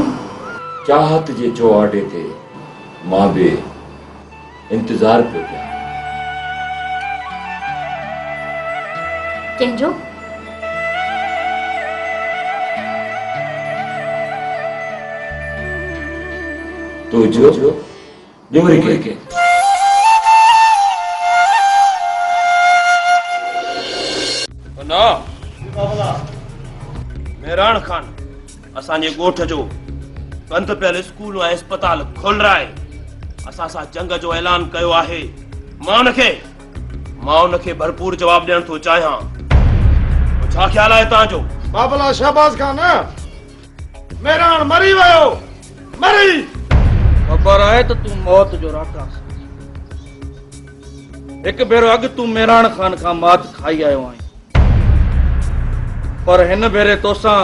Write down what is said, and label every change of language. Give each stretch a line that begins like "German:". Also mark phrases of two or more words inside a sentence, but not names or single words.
Sindhi: चाहत जे चौआडे ते मां बि इंतज़ार पियो कयां। कंहिंजो? तुंहिंजो ॿियो वरी के ना मेहरान खान असांजे ॻोठ जो बंदि पियल स्कूल ऐं अस्पताल
Hindi: खोल रहा है।
Sindhi: असां सां जंग जो ऐलान कयो आहे। मां उनखे भरपूर जवाब ॾियण थो चाहियां। छा ख्याल आहे तव्हांजो? बाबला शहबाज खान मेहरान मरी वियो, मरी। ख़बर आहे त तूं मौत जो राकास। हिकु भेरो अॻु तूं मेहरान खान खां मात खाई आयो आहीं, पर हिन भेरे तोसां